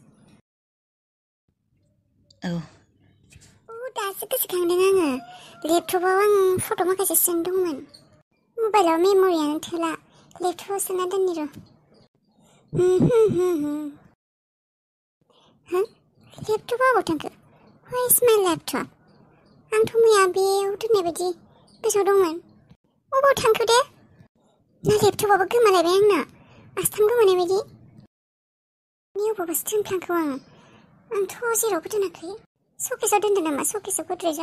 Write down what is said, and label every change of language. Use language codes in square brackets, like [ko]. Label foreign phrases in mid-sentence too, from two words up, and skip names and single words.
[brx] औ। दासो गोसोखांदों आङो, लेपटपाव आं फट' माखासे सोनो दंमोन। मबाइलाव मेम'रियानो थोला, लेपटपाव सोना दोननि र'। लेपटपा अबाव थांखो? [en] Where is my laptop? [brx] आंथ' मैया बेयाव दोननाय बायदि गोसोआव दंमोन। अबाव थांखो दे? ना लेपटपाबो गोमालायबाय आंना, आसथाम गोमानाय बायदि। अबावबासो दोनफ्लांखो आंथ' जेरावबो दोनाखै। सकेसाव दोनदों नामा? सकेसाव गद्रेजाव?